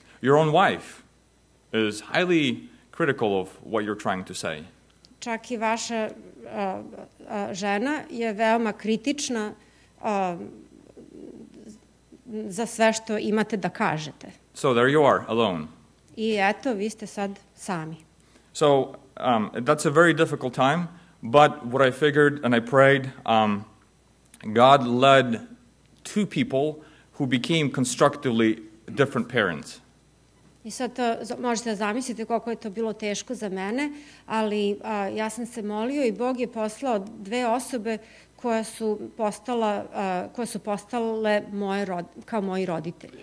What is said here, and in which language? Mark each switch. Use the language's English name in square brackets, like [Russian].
[English] Your own wife is highly critical of what you're trying to say. [Serbian] Čak i vaša žena je veoma kritična za sve što imate da kažete. [English] So there you are, alone. [Serbian] I eto, vi ste sad sami. [English] So that's a very difficult time, but what I figured and I prayed, God led two people who became constructively different parents. [Serbian] I sad to možete da zamislite koliko je to bilo teško za mene, ali ja sam se molio i Bog je poslao dve osobe koje su postale kao moji roditelji.